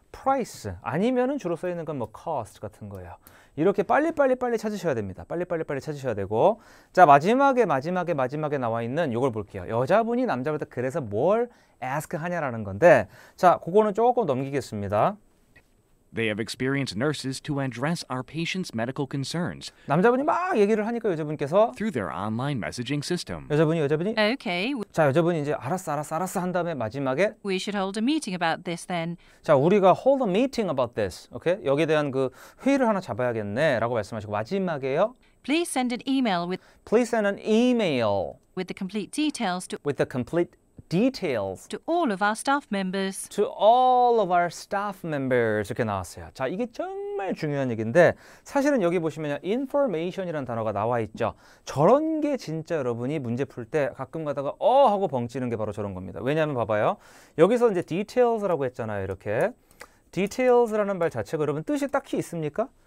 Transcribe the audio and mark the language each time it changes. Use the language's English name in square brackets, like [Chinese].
[Korean] price, 아니면은 주로 써있는 건 뭐 cost 같은 거예요. 이렇게 빨리 찾으셔야 됩니다. 빨리 찾으셔야 되고, 자, 마지막에 나와 있는 요걸 볼게요. 여자분이 남자보다 그래서 뭘 ask 하냐라는 건데, 자, 그거는 조금 넘기겠습니다. [English] They have experienced nurses to address our patients' medical concerns [Korean] 남자분이 막 얘기를 하니까 여자분께서 [English] through their online messaging system. [Korean] 여자분이 [English] Okay, [Korean] 자, 여자분이 이제 알았어 한 다음에 마지막에 [English] we should hold a meeting about this then. [Korean] 자, 우리가 [English] hold a meeting about this. [Korean] 오케이? 여기에 대한 그 회의를 하나 잡아야겠네 라고 말씀하시고 마지막에요. [English] Please send an email Please send an email with the complete details with the complete details to all of our staff members. to all of our staff members [Korean] 이렇게 나왔어요. 자, 이게 정말 중요한 얘기인데 사실은 여기 보시면 information이라는 단어가 나와 있죠. 저런 게 진짜 여러분이 문제 풀 때 가끔 가다가 하고 벙찌는 게 바로 저런 겁니다. 왜냐하면 봐봐요. 여기서 이제 details라고 했잖아요. 이렇게 details라는 말 자체가 여러분 뜻이 딱히 있습니까?